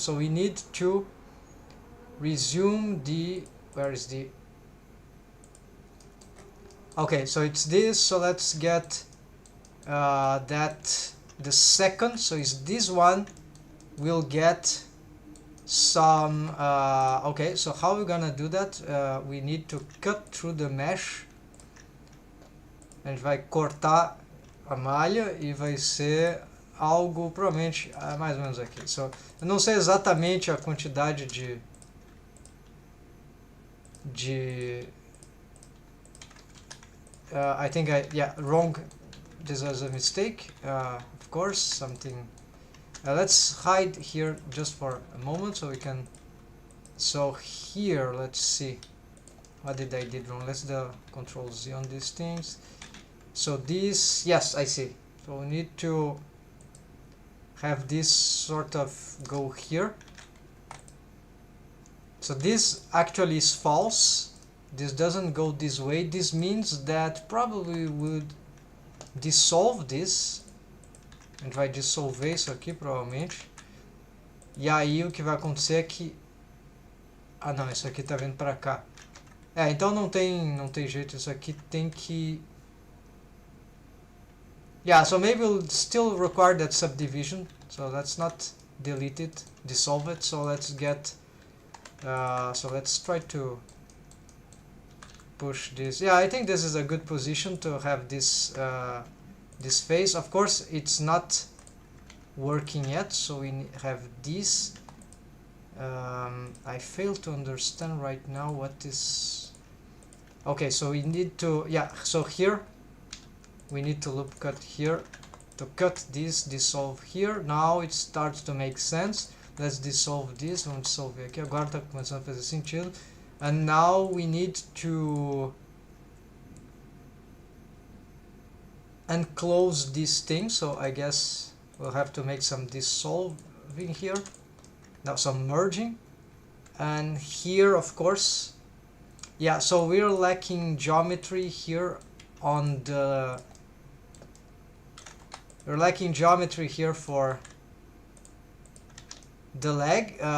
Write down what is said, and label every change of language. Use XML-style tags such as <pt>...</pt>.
<en>So we need to resume the, where is the, okay, so it's this, so let's get that, the second, so is this one, will get some, okay, so how are we gonna do that? We need to cut through the mesh.</en> <pt>A gente vai cortar a malha e vai ser algo, provavelmente, mais ou menos aqui.</pt> <en>So,</en> <pt>eu não sei exatamente a quantidade</pt> <en>I think wrong, this was a mistake, of course, something. Let's hide here just for a moment so we can, so here, let's see, what did I did wrong? Let's do Control Z on these things. So this, yes, I see. So we need to have this sort of go here. So this actually is false. This doesn't go this way. This means that probably would dissolve this.</en> <pt>A gente vai dissolver isso aqui provavelmente. E aí o que vai acontecer é que, ah não, isso aqui tá vindo pra cá. Então não tem jeito, isso aqui tem que,</pt> <en>yeah, so maybe we'll still require that subdivision, so let's not delete it, dissolve it. So let's get, so let's try to push this. Yeah, I think this is a good position to have this this phase. Of course it's not working yet, so we have this. I fail to understand right now what is, okay, so we need to, yeah, so here we need to loop cut here to cut this, dissolve here. Now it starts to make sense. Let's dissolve this.</en> <pt>Vamos dissolver aqui, agora está começando a fazer sentido.</pt> <en>And now we need to unclose this thing, so I guess we'll have to make some dissolving here, now some merging. And here, of course, yeah, so we're lacking geometry here on the, we're lacking geometry here for the leg.</en>